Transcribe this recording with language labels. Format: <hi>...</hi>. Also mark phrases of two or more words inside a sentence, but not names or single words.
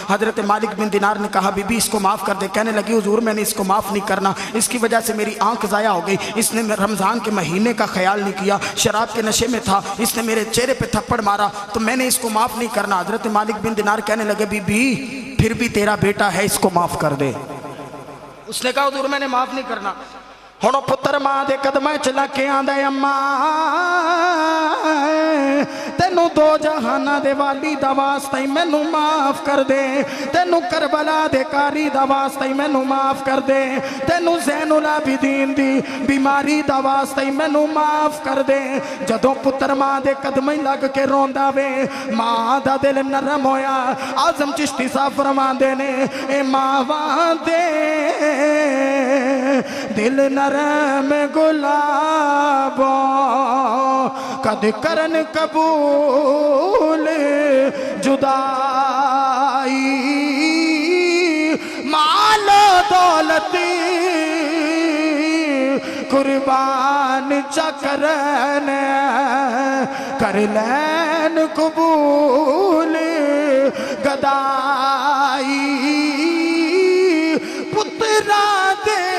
<ur>حضرت مالک بن دینار نے کہا بی بی اس کو معاف کر دے، کہنے لگی حضور میں نے اس کو معاف نہیں کرنا، اس کی وجہ سے میری آنکھ ضائع ہو گئی، اس نے رمضان کے مہینے کا خیال نہیں کیا، شراب کے نشے میں تھا، اس نے میرے چہرے پہ تھپڑ مارا، تو میں نے اس کو معاف نہیں کرنا۔ حضرت مالک بن دینار کہنے لگے بی بی پھر بھی تیرا بیٹا ہے، اس کو معاف کر دے۔ اس نے کہا حضور میں نے معاف نہیں کرنا۔</ur> <pa>ہنو پتر ماں دے قدمیں چلا کے آندے اماں تینو دو جہانہ دے والی دا واسطے مینوں معاف کر دے، تینو کربلا دے کاری دا واسطے مینوں معاف کر دے، تینو زین العابدین دی بیماری دا واسطے مینوں معاف کر دے۔ جدوں پتر ماں دے قدمیں لگ کے روندا وے ماں دا دل نرم ہویا۔ اعظم چشتی صاحب فرماندے نے اے ماواں دے دل نرم گلابوں قد کرن قبول جدائی، مال و دولت قربان چکرن کر لین قبول گدائی، پترا دے</pa>